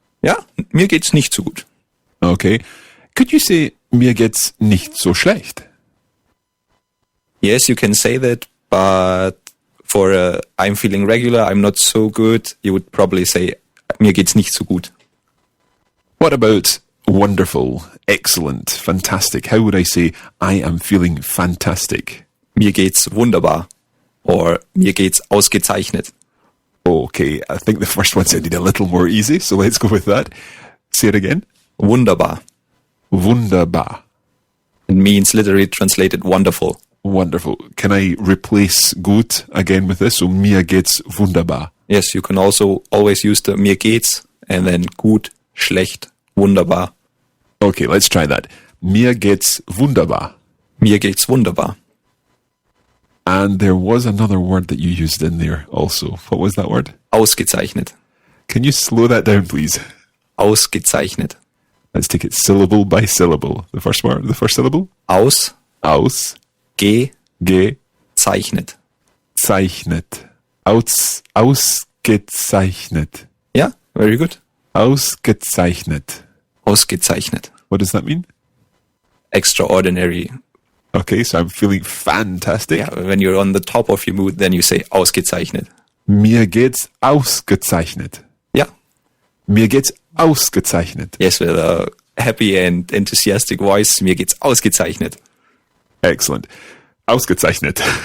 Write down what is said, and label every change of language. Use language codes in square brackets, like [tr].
[de] Ja, mir geht's nicht so gut. [en] Okay. Could you say, [de] mir geht's nicht so schlecht? [en] Yes, you can say that, but for I'm feeling regular, I'm not so good, you would probably say, [de] mir geht's nicht so gut. [en] What about wonderful, excellent, fantastic? How would I say, I am feeling fantastic? [de] Mir geht's wunderbar. Or mir geht's ausgezeichnet. [en] Okay, I think the first one sounded a little more easy, so let's go with that. Say it again. [de] Wunderbar. Wunderbar. [en] It means literally translated wonderful. Wonderful. Can I replace gut again with this? [de] So mir geht's wunderbar. [en] Yes, you can also always use the mir geht's and then gut, schlecht, wunderbar. Okay, let's try that. [de] Mir geht's wunderbar. Mir geht's wunderbar. [en] And there was another word that you used in there also. What was that word? [de] Ausgezeichnet. [en] Can you slow that down, please? [de] Ausgezeichnet. [en] Let's take it syllable by syllable. The first word, the first syllable. [de] Aus. Gezeichnet. Zeichnet. Ausgezeichnet. [en] Yeah, very good. [de] Ausgezeichnet. Ausgezeichnet. [en] What does that mean? Extraordinary. Okay, so I'm feeling fantastic. Yeah, when you're on the top of your mood, then you say ausgezeichnet. [de] Mir geht's ausgezeichnet. [en] Yeah. [de] Mir geht's ausgezeichnet. [en] Yes, with a happy and enthusiastic voice. [de] Mir geht's ausgezeichnet. [en] Excellent. Ausgezeichnet.